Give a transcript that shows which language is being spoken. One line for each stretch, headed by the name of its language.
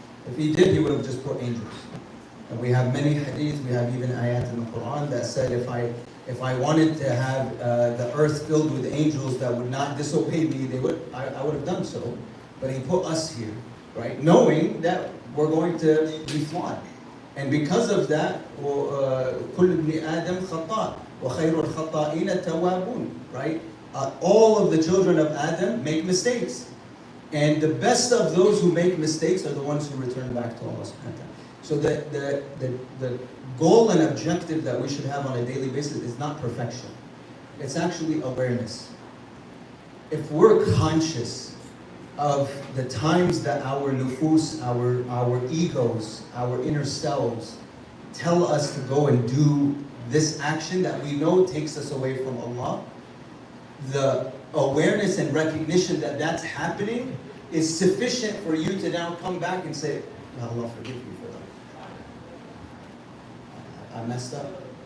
English: If He did, He would have just put angels. And we have many hadith, we have even ayat in the Quran that said if I wanted to have the earth filled with angels that would not disobey me, I would have done so. But He put us here, right? Knowing that we're going to be flawed.
Arabic: And because of that, كل ابن آدم خطاء وخير الخطائين التوابون, right?
English: All of the children of Adam make mistakes. And the best of those who make mistakes are the ones who return back to Allah subhanahu wa ta'ala. So the goal and objective that we should have on a daily basis is not perfection. It's actually awareness. If we're conscious of the times that our nufus, our egos, our inner selves tell us to go and do this action that we know takes us away from Allah, the awareness and recognition that that's happening is sufficient for you to now come back and say, Ya Allah, forgive me for that. I messed up.